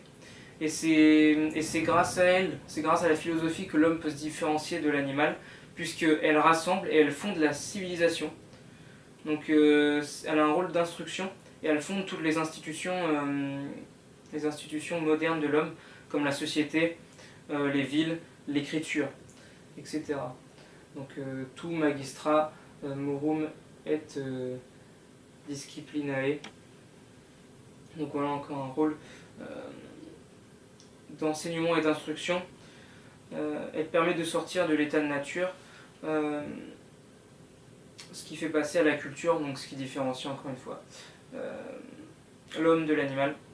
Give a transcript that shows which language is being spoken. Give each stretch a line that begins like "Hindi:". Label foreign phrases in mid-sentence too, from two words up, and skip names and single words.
French: Et c'est grâce à elle, c'est grâce à la philosophie que l'homme peut se différencier de l'animal, puisqu'elle rassemble et elle fonde la civilisation. Donc elle a un rôle d'instruction et elle fonde toutes les institutions modernes de l'homme, comme la société, les villes, l'écriture, etc. Donc tout
Latin: magistra morum et disciplinae.
French: Donc voilà encore un rôle d'enseignement et d'instruction. Elle permet de sortir de l'état de nature, ce qui fait passer à la culture, donc ce qui différencie encore une fois l'homme de l'animal.